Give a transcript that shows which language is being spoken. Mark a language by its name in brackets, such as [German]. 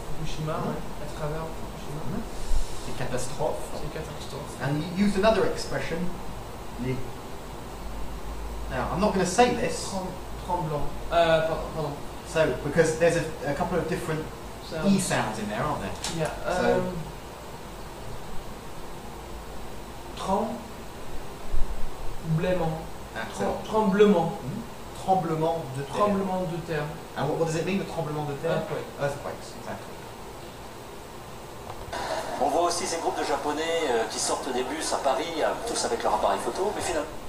[French] Ouais, à travers Fukushima. c'est catastrophe. C'est catastrophe. [English] And you used another expression, les... Now, I'm not going to say this, [French] Tremblant. Pardon. [English] So, because there's a couple of different Sounds. E sounds in there, aren't there? Yeah. So- [French] Tremblement. [English] That's it. [French] Tremblement. Tremblement de terre. Tremblement de terre. [English] And what does it mean, the tremblement de terre? Earthquake. Earthquakes, exactly. [French] On voit aussi ces groupes de Japonais qui sortent des bus à Paris, tous avec leur appareil photo, mais finalement...